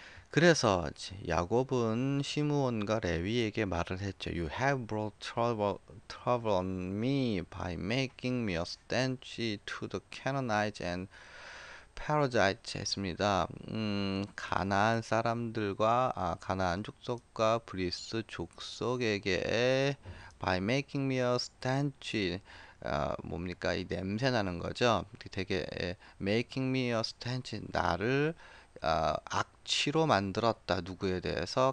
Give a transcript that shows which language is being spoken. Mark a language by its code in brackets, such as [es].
[ko] 그래서 야곱은 시므온과 레위에게 말을 했죠. [en] You have brought trouble on me by making me a stench to the Canaanites and Perizzites [ko] 했습니다. 가나안 사람들과 가나안 족속과 브리스 족속에게 [en] by making me a stench [ko] 뭡니까? 이 냄새 나는 거죠. 되게 [en] making me a stench [ko] 나를 악취로 만들었다. 누구에 대해서?